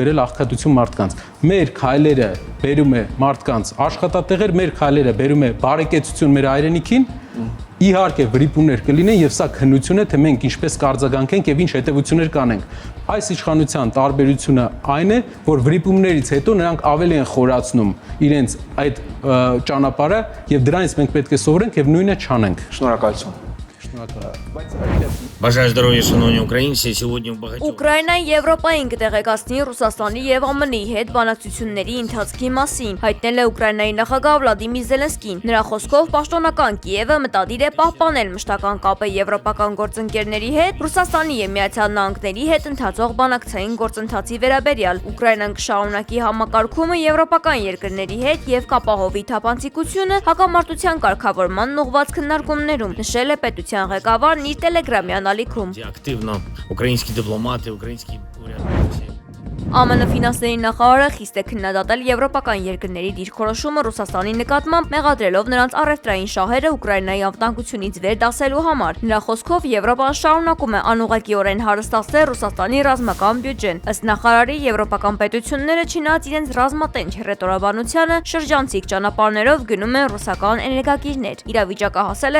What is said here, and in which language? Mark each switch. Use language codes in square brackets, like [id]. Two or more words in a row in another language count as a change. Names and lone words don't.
[hy] բերել աղքատություն մարդկանց։ Մեր քայլերը բերում է մարդկանց աշխատատեղեր, մեր քայլերը բերում է բարեկեցություն մեր հայրենիքին։ Իհարկե վրիպումներ կլինեն եւ սա քննություն է, թե մենք ինչպես կարձագանքենք եւ ինչ հետեւություններ կանենք։ Այս իշխանության տարբերությունը այն է, որ վրիպումներից հետո նրանք ավելի են խորացնում իրենց այդ ճանապարհը եւ դրանից մենք պետք է սովորենք եւ նույնը չանենք։ Շնորհակալություն։ [uk] Бажаю здоров'я, шановні українці. Сьогодні в багатьох [hy] Ուկրաինան Եվրոպային կտեղեկացնի Ռուսաստանի եւ ԱՄՆ-ի հետ բանակցությունների ընթացքի մասին, հայտնել է Ուկրաինայի նախագահ Վլադիմիր Զելենսկին։ Նրա խոսքով պաշտոնական Կիևը մտադիր է պահպանել մշտական կապը եվրոպական գործընկերների հետ, Ռուսաստանի եւ Միացյալ Նահանգների հետ ընթացող բանակցային գործընթացի վերաբերյալ։ Ուկրաինան կշարունակի համակարգումը եվրոպական երկրների հետ եւ կապահովի թափանցիկությունը հակամարտության կարգավորման ուղղված քննարկումներում, նշել է պետության ղեկավարն իր տելեգրամյան ալիքում։ [uk] активно українські дипломати, українські урядовці. [hy] ԱՄՆ ֆինանսների նախարարը խիստ է քննադատել եվրոպական երկրների դիրքորոշումը Ռուսաստանի նկատմամբ, մեղադրելով նրանց առևտրային շահերը Ուկրաինայի անվտանգությունից վեր դասելու համար։ Նրա խոսքով Եվրոպան շարունակում է անուղղակիորեն հարստացնել Ռուսաստանի ռազմական բյուջեն։ Ըստ նախարարի, եվրոպական պետությունները չնայած իրենց ռազմատենչ հռետորաբանությանը շրջանցիկ ճանապարհներով գնում են ռուսական էներգակիրներ։ Իրավիճակը հասել է